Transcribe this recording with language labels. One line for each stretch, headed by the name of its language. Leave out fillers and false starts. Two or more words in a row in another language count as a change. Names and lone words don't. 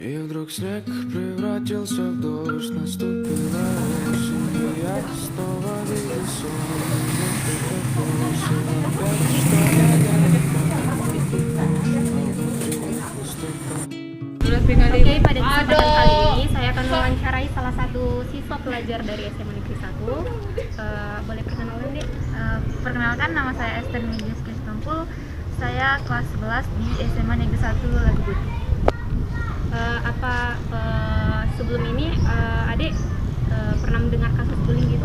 Russian: И вдруг снег превратился в дождь, наступила осень, и я снова видел сон. Где-то бросил опять, что я внутри пустота.
Indonesian: Oke, pada kesempatan kali ini saya akan mewawancarai salah satu siswa pelajar dari SMA Negeri 1. Boleh perkenalan, Dek? Perkenalkan, nama saya Esther Medius Kristompul. Saya kelas 11 di SMA Negeri 1 Lagubut. Sebelum ini Adik pernah mendengar kasus bullying gitu?